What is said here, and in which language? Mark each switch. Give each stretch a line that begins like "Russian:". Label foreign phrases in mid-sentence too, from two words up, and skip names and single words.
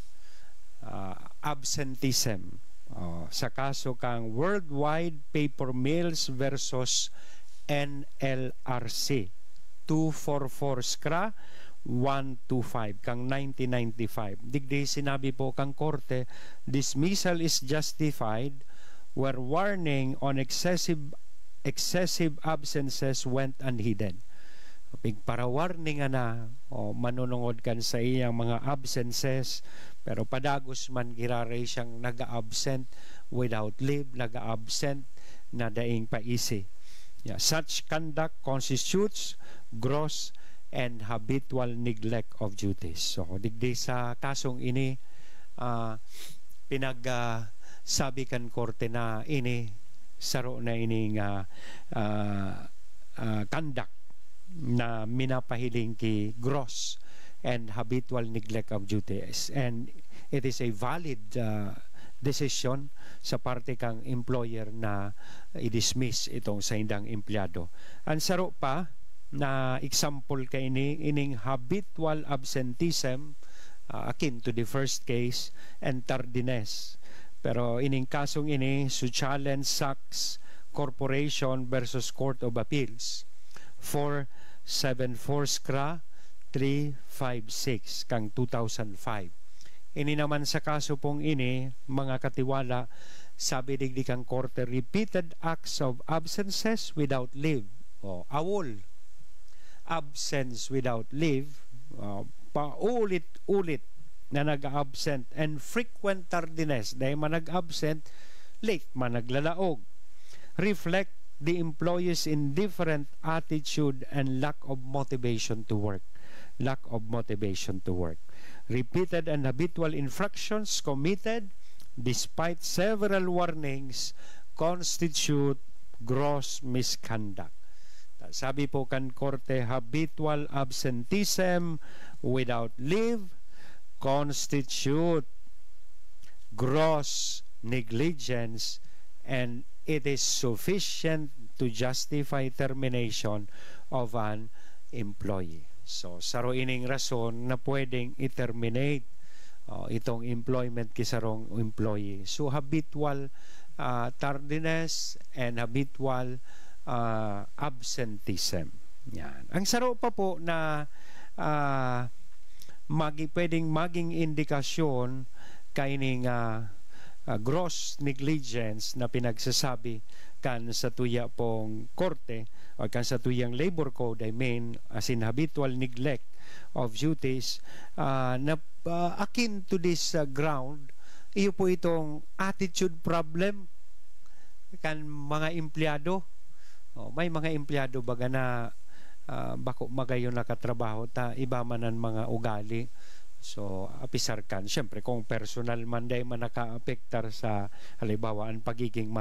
Bikol: Absenteeism. Sa kaso kang Worldwide Paper Mills versus NLRC 244 SCRA 125 kang 1995. Digdi sinabi po kang korte,
English: dismissal is justified where warning on excessive absences went unheeded.
Bikol: Para warning na manunungod kan sa iyang mga absences, pero padagos man giraray siyang naga-absent
English: without leave,
Bikol: naga-absent na daing paisi.
English: Such conduct constitutes gross and habitual neglect of duties.
Bikol: So digdi sa kasong ini pinagsabi kan korte na ini saro na ining conduct na minapahiling ki
English: gross and habitual neglect of duties, and it is a valid decision
Bikol: sa parte kang employer na i-dismiss itong sa indang empleyado. Ang saro pa na example kay ining
English: habitual absenteeism, akin to the first case, and tardiness.
Bikol: Pero ining kasong ini, Suchalen Sachs Corporation versus Court of Appeals 474 SCRA 356 kang 2005. Ini naman sa kaso pong ini, mga katiwala, sabi digdi kang korte,
English: repeated acts of absences without leave, awol, absence without leave,
Bikol: paulit-ulit na nag-absent,
English: and frequent tardiness,
Bikol: dahil man nag-absent, late man naglalaog,
English: reflect the employee's indifferent attitude and lack of motivation to work. Repeated and habitual infractions committed despite several warnings constitute gross misconduct.
Bikol: Sabi po kan korte,
English: habitual absenteeism without leave constitute gross negligence, and it is sufficient to justify termination of an employee.
Bikol: So saro ining rason na pwedeng i-terminate itong employment kisarong employee.
English: So habitual tardiness and habitual absenteeism.
Bikol: Yan. Ang saro pa po na pwedeng maging indikasyon kaining gross negligence na pinagsasabi kan sa tuya pong korte o kan sa tuyang labor code,
English: I mean, as in habitual neglect of duties,
Bikol: na
English: akin to this ground,
Bikol: iyo po itong
English: attitude problem
Bikol: kan mga empleyado. May mga empleyado baga na bako magayon nakatrabaho ta iba manan mga ugali. So apisar kan, syempre kung personal man day man naka-apektar sa halimbawa ang pagiging mata